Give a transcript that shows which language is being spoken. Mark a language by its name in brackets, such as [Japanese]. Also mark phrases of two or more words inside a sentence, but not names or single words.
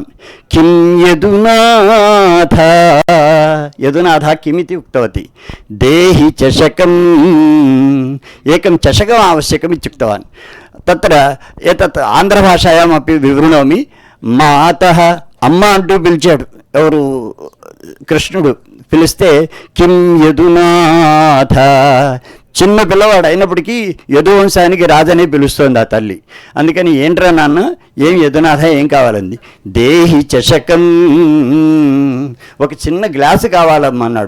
[Sanskrit] किं यदुनाथ, यदुनाथ किमिति उक्तवती. देहि चषकम्, एकं चषकम् आवश्यकम् इत्युक्तवान्. तत्र एतत् आन्ध्रभाषायामपि विवृणोमि. [Telugu] మాతః అమ్మ అంటూ పిలిచాడు ఎవరు, కృష్ణుడు. పిలిస్తే [Sanskrit] కిం యదునాథ, [Telugu] చిన్న పిల్లవాడు అయినప్పటికీ యదువంశానికి రాజనే పిలుస్తోంది ఆ తల్లి. అందుకని ఏంట్రా నాన్న, ఏం యదునాథ, ఏం కావాలంది. [Sanskrit] దేహి చషకం, [Telugu] ఒక చిన్న గ్లాసు కావాలమ్మా అన్నాడు.